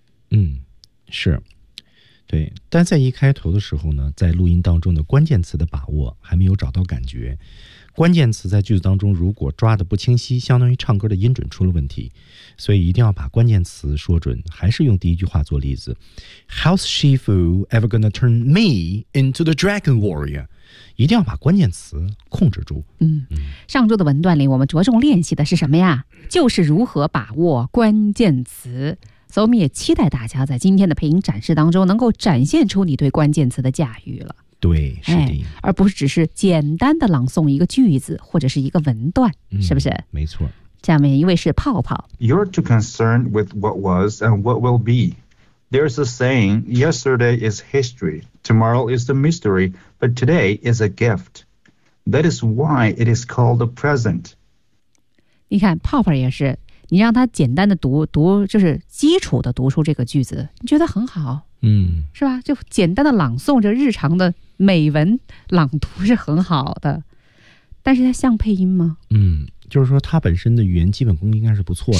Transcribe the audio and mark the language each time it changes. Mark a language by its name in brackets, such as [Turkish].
[Chinese] 嗯，是，对，但在一开头的时候呢，在录音当中的关键词的把握还没有找到感觉，关键词在句子当中如果抓得不清晰，相当于唱歌的音准出了问题，所以一定要把关键词说准，还是用第一句话做例子。 [English] How's Shifu ever gonna turn me into the dragon warrior? [Chinese] 一定要把关键词控制住。嗯，上周的文段里我们着重练习的是什么呀？就是如何把握关键词。所以我们也期待大家在今天的配音展示当中能够展现出你对关键词的驾驭了。对，是的，哎，而不是只是简单的朗诵一个句子或者是一个文段，嗯，是不是？没错。下面一位是泡泡。 [English] You're too concerned with what was and what will be. There's a saying, yesterday is history. Tomorrow is the mystery, but today is a gift. That is why it is called a present. [Chinese] 你看，泡泡也是，你让他简单的读，就是基础的读出这个句子，你觉得很好，嗯，是吧？就简单的朗诵着日常的美文朗读是很好的，但是它像配音吗？嗯，就是说他本身的语言基本功应该是不错的。